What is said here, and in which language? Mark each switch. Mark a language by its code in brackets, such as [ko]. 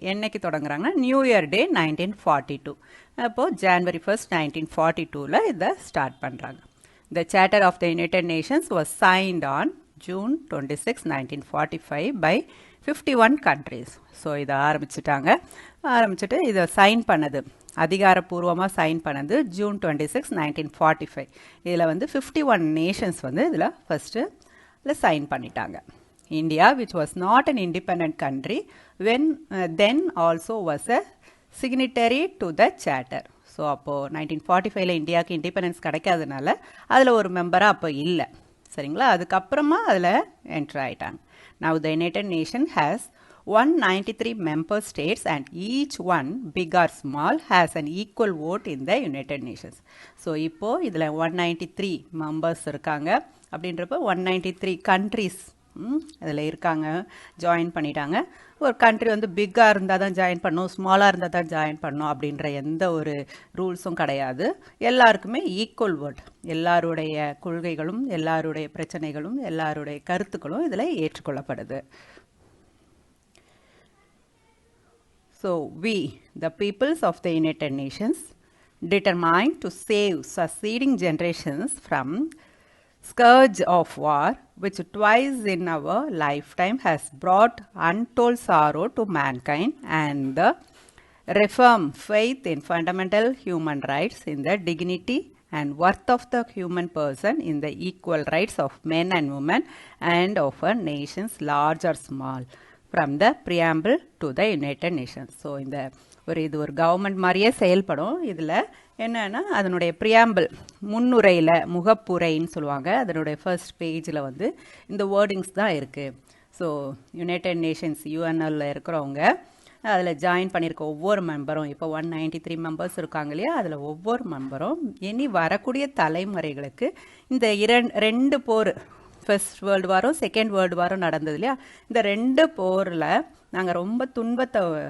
[ta] என்னைக்கு தொடங்குறாங்கன்னா new year டே 1942. அப்போது January 1, 1942 இதை ஸ்டார்ட் பண்ணுறாங்க. [en] The Charter of the United Nations was signed on June 26, 1945 by 51 countries. [ta] So இதை ஆரம்பிச்சுட்டு இதை சைன் பண்ணது, அதிகாரப்பூர்வமாக சைன் பண்ணது June 26, 1945. இதில் வந்து 51 நேஷன்ஸ் வந்து இதில் ஃபஸ்ட்டு சைன் பண்ணிட்டாங்க. [en] India, which was not an independent country then also was a signatory to the charter. [ta] So அப்போது 1945 இந்தியாவுக்கு இண்டிபெண்டன்ஸ் கிடைக்காதனால அதில் ஒரு மெம்பராக அப்போ இல்லை. சரிங்களா? அதுக்கப்புறமா அதில் என்ட்ரு ஆகிட்டாங்க. [en] Now the United Nations has 193 member states and each one, big or small, has an equal vote in the United Nations. [ta] So இப்போது இதில் 193 மெம்பர்ஸ் இருக்காங்க. அப்படின்றப்போ 193 கண்ட்ரிஸ் அதில் இருக்காங்க, ஜாயின் பண்ணிட்டாங்க. ஒரு கண்ட்ரி வந்து பிக்காக இருந்தால் தான் ஜாயின் பண்ணணும், ஸ்மாலாக இருந்தால் தான் ஜாயின் பண்ணணும் அப்படின்ற எந்த ஒரு ரூல்ஸும் கிடையாது. எல்லாருக்குமே ஈக்குவல் வேர்ட், எல்லாருடைய கொள்கைகளும் எல்லாருடைய பிரச்சனைகளும் எல்லாருடைய கருத்துக்களும் இதில் ஏற்றுக்கொள்ளப்படுது. [en] So we, the peoples of the United Nations, determined to save succeeding generations from scourge of war, which twice in our lifetime has brought untold sorrow to mankind, and the reform faith in fundamental human rights, in the dignity and worth of the human person, in the equal rights of men and women and of our nations large or small, from the preamble to the United Nations. [ta] So இந்த இது ஒரு government மாதிரியே செயல்படும். இதில் என்னன்னா அதனுடைய preamble முன்னுரையில் முகப்புரைன்னு சொல்லுவாங்க. அதனுடைய ஃபர்ஸ்ட் பேஜில் வந்து இந்த வேர்டிங்ஸ் தான் இருக்குது. ஸோ யுனைடெட் நேஷன்ஸ் யூஎன்எல்ல இருக்கிறவங்க அதில் ஜாயின் பண்ணியிருக்க ஒவ்வொரு மெம்பரும், இப்போ 193 மெம்பர்ஸ் இருக்காங்க இல்லையா, அதில் ஒவ்வொரு மெம்பரும் இனி வரக்கூடிய தலைமுறைகளுக்கு இந்த ரெண்டு போர், ஃபர்ஸ்ட் வேர்ல்டு வாரும் செகண்ட் வேர்ல்டு வாரும் நடந்தது இல்லையா, இந்த ரெண்டு போரில் நாங்கள் ரொம்ப துன்பத்தை